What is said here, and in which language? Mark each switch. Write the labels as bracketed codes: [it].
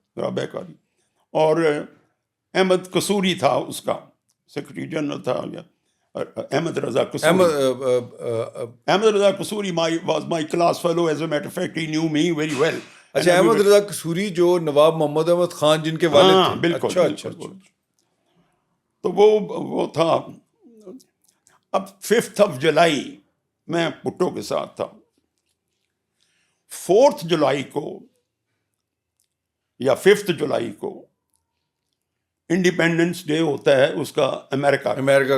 [ur] رابعہ قاری اور احمد قصوری تھا اس کا سیکرٹری جنرل تھا. Ahmad Raza Kasuri. [en] Ahmed Raza Kasuri was my class fellow. As a matter of fact, he knew me very well. [ur] اچھا احمد رضا قصوری جو نواب محمد احمد خان جن کے والد تھے. بالکل. اچھا. تو وہ تھا. اب 5 جولائی میں بھٹو کے ساتھ تھا. 4 جولائی کو یا 5 جولائی کو انڈیپینڈنس ڈے ہوتا ہے اس کا امریکہ